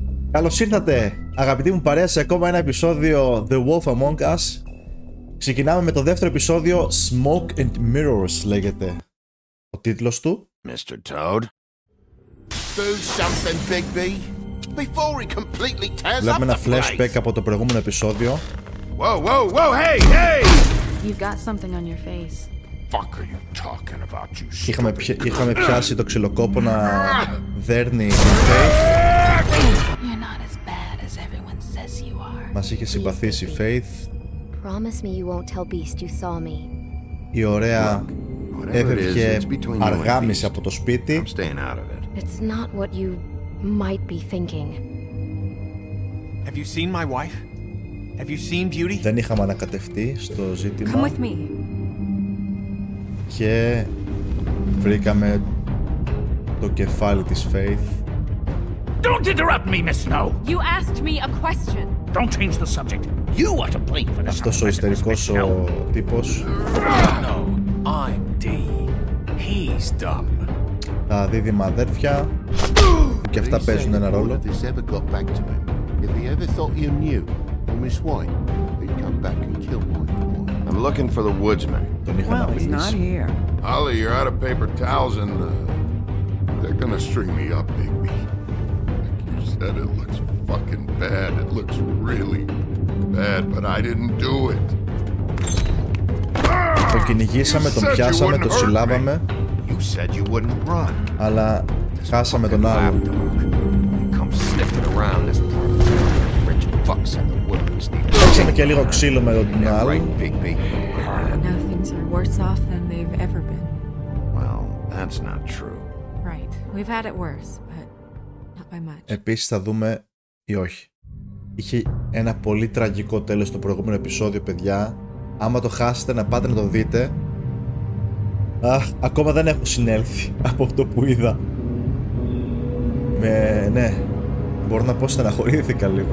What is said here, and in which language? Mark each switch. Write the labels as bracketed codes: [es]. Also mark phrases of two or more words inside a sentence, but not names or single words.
[el] Καλώς ήρθατε αγαπητοί μου παρέα σε ακόμα ένα επεισόδιο The Wolf Among Us. Ξεκινάμε με το δεύτερο επεισόδιο, Smoke and Mirrors λέγεται ο τίτλος του. [en] Mr. Toad. Do something, Bigby, before he completely tears up [el] Βλέπουμε ένα [en] the place. [el] flashback από το προηγούμενο επεισόδιο. [en] Whoa, whoa, whoa, hey, hey! You've got something on your face. Fuck are you talking about, you [el] Είχαμε πιάσει το ξυλοκόπο να δέρνει Faith. [en] You're not as bad as everyone says you are. [el] Μας είχε συμπαθήσει η Faith. [en] Promise me you won't tell Beast you saw me. [el] Η ωραία έφευγε αργάμιση από το σπίτι. [en] I'm staying out of it. It's not what you might be thinking. Have you seen my wife? Have you seen Beauty? [el] Δεν είχαμε ανακατευτεί στο [en] Come [el] ζήτημα [en] with me. [el] και βρήκαμε το κεφάλι της Faith. [en] Don't interrupt me, Miss Snow. You asked me a question. Don't change the subject. You are to blame for this. [el] Αυτός ο ιστερικός ο τύπος. [en] No, I'm D. He's dumb. [el] Τα δίδυμα αδέρφια και αυτά παίζουν ένα ρόλο. [en] If this ever got back to him, if he ever thought you knew, or Miss White, he'd come back and kill my boy. I'm looking for the woodsman. [el] Τον είχα να μιλήσει. [en] here. Ollie, you're out of paper towels and they're gonna string me up, Bigby. Like you said, it looks fucking bad. It looks really bad, but I didn't do it. [el] Το κυνηγήσαμε, τον πιάσαμε, τον συλλάβαμε, [en] You said you wouldn't run. [el] αλλά χάσαμε τον άλλον. [en] He comes sniffing around this rich fucks in the woods. [el] Παίξαμε και λίγο ξύλο με τον [en] Right, [el] άλλον. [en] Bigby. Now things are worse off than they've ever been. Well, that's not true. Right. We've had it worse, but not by much. [el] Επίσης θα δούμε ή όχι. Είχε ένα πολύ τραγικό τέλος στο προηγούμενο επεισόδιο, παιδιά. Άμα το χάσετε να πάτε να το δείτε. Ακόμα δεν έχω συνέλθει από αυτό που είδα. Ναι, μπορώ να πω στεναχωρήθηκα λίγο.